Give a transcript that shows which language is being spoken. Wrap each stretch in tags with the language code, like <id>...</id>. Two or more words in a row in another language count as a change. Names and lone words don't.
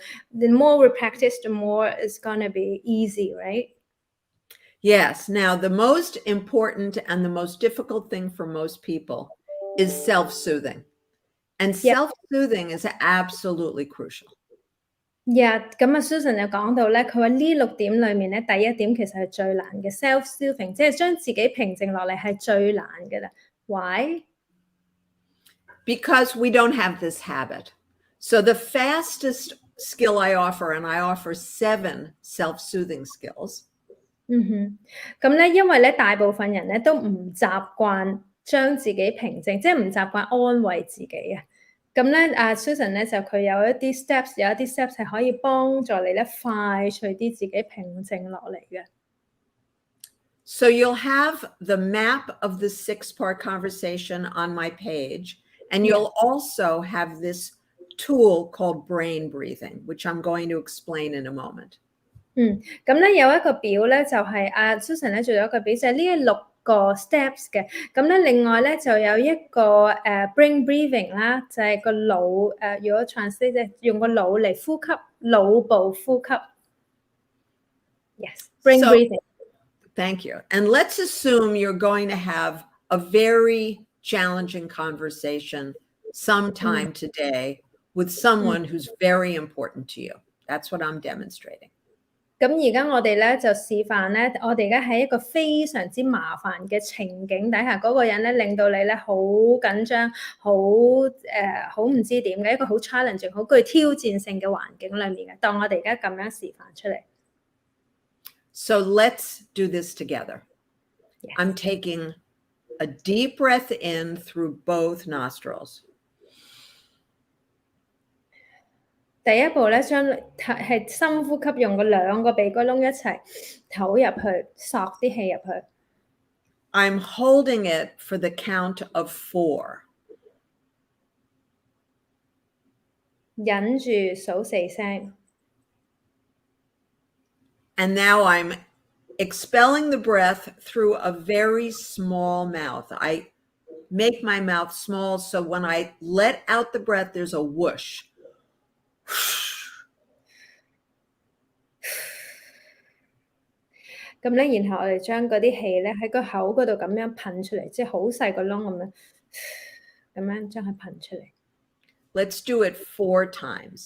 <en>The more we practice, the more it's going to be easy, right? Yes. Now, the most important and the most difficult thing for most people is self-soothing. And self-soothing is absolutely crucial. Yeah,</en> <yue>咁啊 Susan 又講到咧，佢話呢6點裏面咧，第1點其實係最難嘅 self-soothing，即係將自己平靜落嚟係最難嘅啦。Why?</yue> <en>Because we don't have this habit. So the fastest skill I offer, and I offer 7 self-soothing skills.</en> <yue>咁咧，因為咧大部分人咧都唔習慣將自己平靜，即係唔習慣安慰自己啊。咁咧，Susan 咧就佢有一啲 steps 係可以幫助你咧快脆啲自己平靜落嚟嘅。</yue> <en>So you'll have the map of the 6-part conversation on my page, and you'll also have this tool called brain breathing, which I'm going to explain in a moment.</en> <yue>咁咧有一個表咧就係Susan 咧做咗一個表，就係呢6個 steps 嘅。咁咧另外咧就有一個</yue> <en>brain breathing</en> <yue>啦，就係個腦如果 translate 即係用個腦嚟呼吸，腦部呼吸。</yue> <en>Yes, brain breathing. Thank you. And let's assume you're going to have a very challenging conversation sometime today with someone who's very important to you. That's what I'm demonstrating.</en> <yue>咁而家我哋咧就示範咧，我哋而家喺一個非常之麻煩嘅情景底下，嗰個人咧令到你咧好緊張，好唔知點嘅一個好 challenging、好具挑戰性嘅環境裏面嘅。當我哋而家咁樣示範出嚟。</yue> <en>So let's do this together. Yes. I'm taking a deep breath in through both nostrils.</en> <yue>第一步咧，係深呼吸，用個兩個鼻哥窿一齊唞入去，索啲氣入去。</yue> <en>I'm holding it for the count of 4.</en> <yue>忍住數4聲。</yue> <en>And now I'm expelling the breath through a very small mouth. I make my mouth small so when I let out the breath, there's a whoosh.</en> <yue>咁咧，然後我哋將嗰啲氣咧喺個口嗰度咁樣噴出嚟，即係好細個窿咁樣將佢噴出嚟。</yue> <en>Let's do it 4 times.</en>